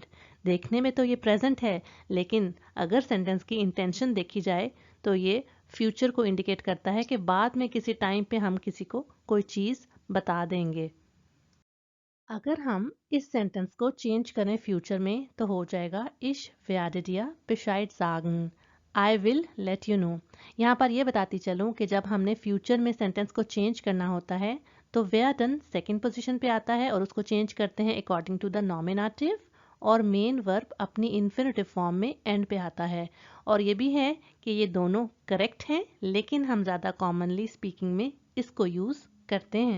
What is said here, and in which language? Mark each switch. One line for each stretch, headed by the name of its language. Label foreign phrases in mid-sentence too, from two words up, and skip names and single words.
Urdu: دیکھنے میں تو یہ پریزنٹ ہے، لیکن اگر سینٹینس کی انٹینشن دیکھی جائے تو یہ فیوچر کو انڈیکیٹ کرتا ہے کہ بعد میں کسی ٹائم پہ ہم کسی کو کوئی چیز بتا دیں گے. اگر ہم اس سینٹینس کو چینج کریں فیوچر میں تو ہو جائے گا
German: Ich werde dir Bescheid sagen,
English: I will let you know.
Urdu: یہاں پر یہ بتاتی چلوں کہ جب ہم نے فیوچر میں سینٹینس کو چینج کرنا ہوتا ہے تو werden
English: second position
Urdu: پہ آتا ہے اور اس کو چینج کرتے ہیں
English: according to the nominative,
Urdu: اور
English: main verb
Urdu: اپنی
English: infinitive form
Urdu: میں اینڈ پہ آتا ہے. اور یہ بھی ہے کہ یہ دونوں کریکٹ ہیں، لیکن ہم زیادہ
English: commonly speaking
Urdu: میں اس کو یوز کرتے ہیں.